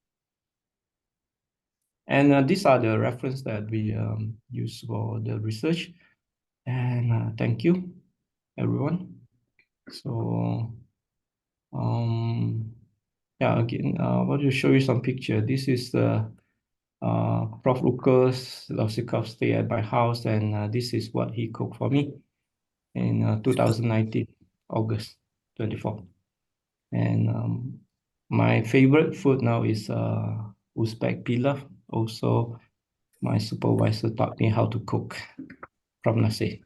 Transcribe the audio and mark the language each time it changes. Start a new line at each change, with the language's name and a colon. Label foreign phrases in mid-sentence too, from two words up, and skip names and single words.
English: And these are the references that we use for the research. And thank you, everyone. So, yeah, again, I want to show you some picture. This is the Prof. Oʻtkir Roziqov stay at my house, and this is what he cooked for me in 2019, August 24th. And my favorite food now is Uzbek pilaf. Also, my supervisor taught me how to cook from nasi.